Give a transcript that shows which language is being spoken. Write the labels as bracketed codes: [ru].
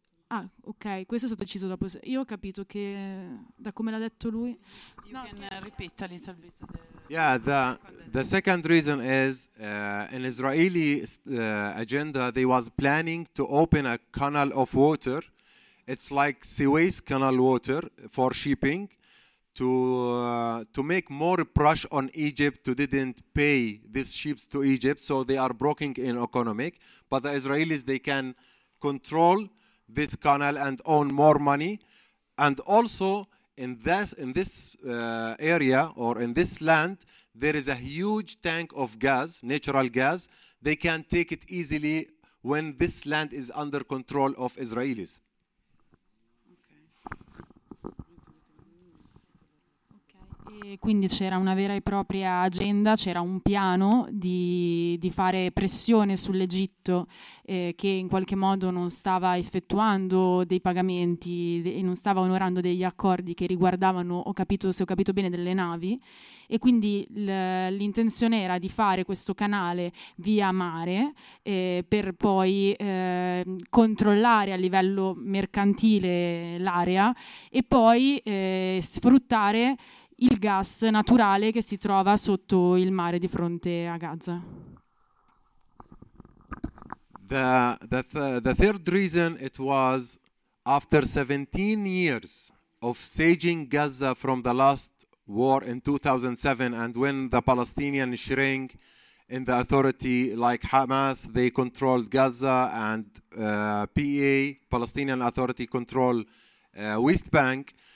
[it] Ah, ok, questo è stato deciso dopo. Io ho capito che, da come l'ha detto lui... [en] You can repeat a little bit. Yeah, the second reason is, in Israeli agenda, they was planning to open a canal of water. It's like Suez Canal water for shipping to make more pressure on Egypt to didn't pay these ships to Egypt, so they are broken in economic. But the Israelis, they can control this canal and own more money. And also in this area, or in this land, there is a huge tank of gas, natural gas. They can take it easily when this land is under control of Israelis. [it] E quindi c'era una vera e propria agenda, c'era un piano di fare pressione sull'Egitto, che in qualche modo non stava effettuando dei pagamenti e non stava onorando degli accordi che riguardavano, se ho capito bene, delle navi. E quindi l'intenzione era di fare questo canale via mare, per poi controllare a livello mercantile l'area e poi sfruttare il gas naturale che si trova sotto il mare di fronte a Gaza. [en] The third reason, it was after 17 years of sieging Gaza from the last war in 2007, and when the Palestinian shrink in the authority like Hamas, they controlled Gaza, and PA, Palestinian Authority, control West Bank.